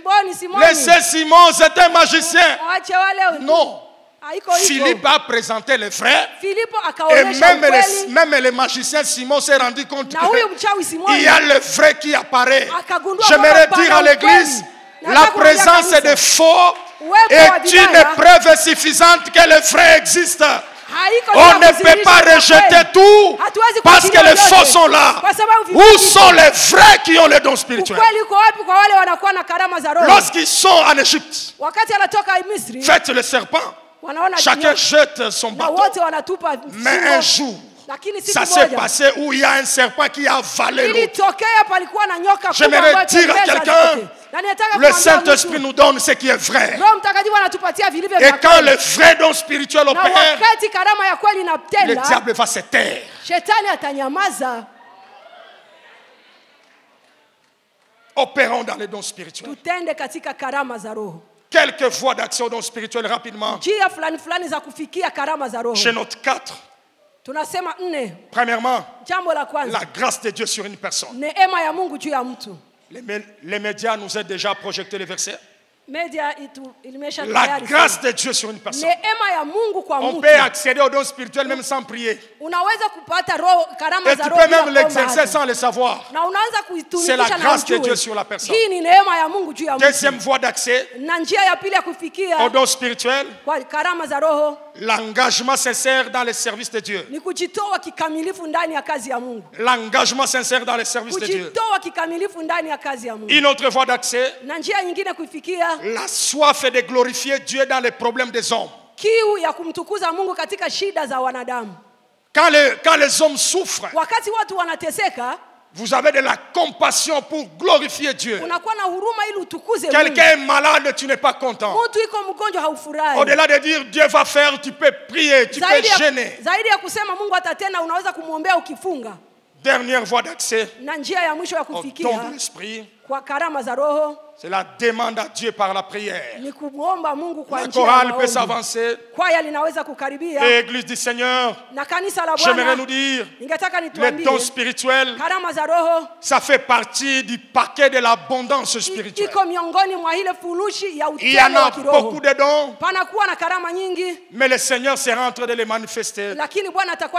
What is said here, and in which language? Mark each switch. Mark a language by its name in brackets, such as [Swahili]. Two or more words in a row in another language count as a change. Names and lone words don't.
[Swahili] Simoni. [French] Laissez Simon, c'est un magicien. [Swahili] Waache wale. [French] Non. [Swahili] Haiko hivyo. [French] Philippe a présenté le vrai. [Swahili] Filipo [French] Et [Swahili] akaonyesha ukweli. [French] même le magicien Simon s'est rendu compte [Swahili] Na huyu mchawi [French] qu'il [Swahili] Simoni [French] y a le vrai qui apparaît. [Swahili] akagundua [French] J'aimerais [Swahili] kwamba [French] dire à [Swahili] pana [French] l'église, [Swahili] ukweli. [French] la [Swahili] Nataka kuambia [French] présence [Swahili] kanisa, [French] de faux [Swahili] uwepo wa [French] est une [Swahili] vibaya [French] preuve suffisante que le vrai existe. [Swahili] haiko [French] On [Swahili] juu [French] ne [Swahili] ya [French] peut [Swahili] kudhihirisha [French] pas [Swahili] ukweli. [French] rejeter tout [Swahili] Hatuwezi [French] parce que [Swahili] kuachilia [French] les faux [Swahili] yote. [French] sont là. [Swahili] Kwa sababu [French] Où [Swahili] vibaya [French] sont les vrais qui ont les dons spirituels? [Swahili] ukweli uko wapi kwa wale wanakuwa na karama za roho? [French] Lorsqu'ils sont en Égypte, [Swahili] Wakati anatoka Misri, [French] faites le serpent. [Swahili] wanaona [French] Chacun [Swahili] nyoka, [French] jette son [Swahili] na [French] bâton. [Swahili] wote wanatupa [French] Mais [Swahili] fimbo. [French] un jour, [Swahili] Lakini siku [French] ça s'est [Swahili] moja [French] passé où il y a un serpent qui a avalé l'autre. [Swahili] ilitokea palikuwa na nyoka kubwa [French] J'aimerais [Swahili] ambayo [French] dire à [Swahili] ilimeza [French] quelqu'un, [Swahili] zote. Na ninataka [French] le [Swahili] kumwambia [French] Saint-Esprit [Swahili] mtu, [French] nous donne ce qui est vrai. [Swahili] Roho Mtakatifu anatupatia vilivyo [French] Et [Swahili] vya [French] quand [Swahili] kweli. [French] le vrai don spirituel [Swahili] Na [French] opère, [Swahili] wakati karama ya kweli [French] le [Swahili] inatenda, [French] diable va se taire. [Swahili] shetani atanyamaza. [French] Opérons dans les dons spirituels. [Swahili] Tutende katika karama za roho. [French] Quelques voies d'action au don spirituel rapidement. [Swahili] Njia fulani fulani za kufikia karama za roho. [French] Je note 4. [Swahili] Tunasema 4. [French] Premièrement, [Swahili] Jambo la kwanza, [French] la grâce de Dieu sur une personne. [Swahili] neema ya Mungu juu ya mtu. [French] Les médias nous aident déjà à projeter les versets. [Swahili] Media ilimesha [French] La [Swahili] tayari [French] grâce [Swahili] sana. [French] de Dieu sur une personne. [Swahili] Neema ya Mungu kwa [French] On [Swahili] mtu. [French] peut accéder au don spirituel même sans prier. [Swahili] Unaweza kupata roho karama [French] Et [Swahili] za [French] tu [Swahili] roho [French] peux [Swahili] bila [French] même [Swahili] kuomba [French] l'exercer [Swahili] hata. [French] sans le savoir. [Swahili] Na unaanza [French] C'est la [Swahili] kuitumikisha na [French] grâce de [Swahili] ujue. [French] Dieu sur la personne. [Swahili] Hii ni neema ya Mungu juu ya mtu. [French] Deuxième voie d'accès [Swahili] Na njia ya pili ya kufikia [French] au don spirituel, [Swahili] kwa karama za roho [French] l'engagement sincère dans le service de Dieu. [Swahili] ni kujitoa kikamilifu ndani ya kazi ya Mungu. [French] L'engagement sincère dans le service de Dieu. [Swahili] Kujitoa kikamilifu ndani ya kazi ya Mungu. [French] Une autre voie d'accès, [Swahili] Na njia nyingine kuifikia, [French] la soif de glorifier Dieu dans les problèmes des hommes. [Swahili] kiu ya kumtukuza Mungu katika shida za wanadamu. [French] Quand les hommes souffrent, [Swahili] Wakati watu wanateseka, [French] vous avez de la compassion pour glorifier Dieu. [Swahili] unakuwa na huruma ili utukuze Mungu. [French] Quelqu'un est malade, tu n'es pas content. [Swahili] Mtu iko mgonjwa haufurahi. [French] Au-delà de dire Dieu va faire, tu peux prier, tu peux gêner. [Swahili] Zaidi ya kusema Mungu atatenda, unaweza kumwombea ukifunga. [French] dernière voie d'accès [Swahili] na njia ya mwisho ya [French] au don [Swahili] kufikia [French] de l'esprit, [Swahili] kwa karama za Roho [French] c'est la demande à Dieu par la prière. [Swahili] ni kumwomba Mungu kwa [French] La [Swahili] njia ya [French] chorale peut [Swahili] maombi. [French] s'avancer. [Swahili] Kwaya linaweza kukaribia [French] Et l'Église du Seigneur, [Swahili] na kanisa la [French] j'aimerais [Swahili] Bwana. [French] nous dire, [Swahili] Ningetaka [French] les [Swahili] nituambie [French] dons spirituels, [Swahili] karama za Roho [French] ça fait partie du paquet de l'abondance spirituelle. [Swahili] iko miongoni mwa ile furushi ya [French] Il y en [Swahili] utele wa [French] a [Swahili] kiroho. [French] beaucoup de dons, [Swahili] Panakuwa na karama nyingi, [French] mais le Seigneur sera en train de les manifester [Swahili] lakini Bwana atakuwa